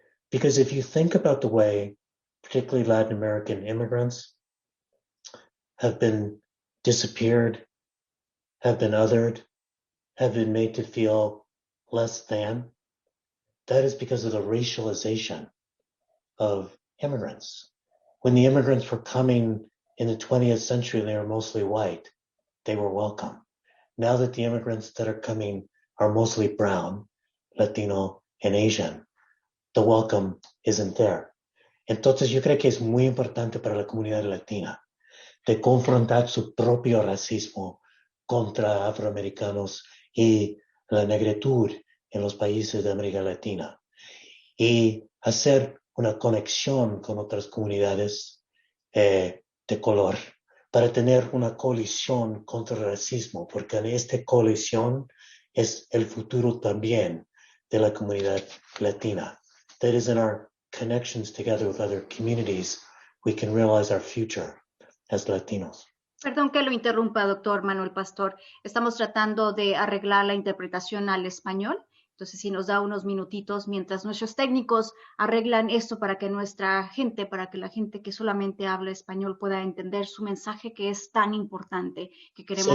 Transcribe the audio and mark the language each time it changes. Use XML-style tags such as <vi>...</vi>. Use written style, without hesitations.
<en>Because if you think about the way, particularly Latin American immigrants have been disappeared, have been othered, have been made to feel less than, that is because of the racialization of immigrants. When the immigrants were coming in the 20th century, they were mostly white. They were welcome. Now that the immigrants that are coming are mostly brown, Latino, and Asian, the welcome isn't there.</en> <es>Entonces yo creo que es muy importante para la comunidad latina de confrontar su propio racismo contra afroamericanos y la negritud en los países de América Latina y hacer una conexión con otras comunidades de color para tener una coalición contra el racismo, porque en esta coalición es el futuro también de la comunidad latina.</es> <en>That is, in our connections together with other communities, we can realize our future as Latinos.</en> <es>Perdón que lo interrumpa, doctor Manuel Pastor. Estamos tratando de arreglar la interpretación al español. Entonces, si nos da unos minutitos mientras nuestros técnicos arreglan esto para que nuestra gente, para que la gente que solamente habla español pueda entender su mensaje que es tan importante, que queremos</es>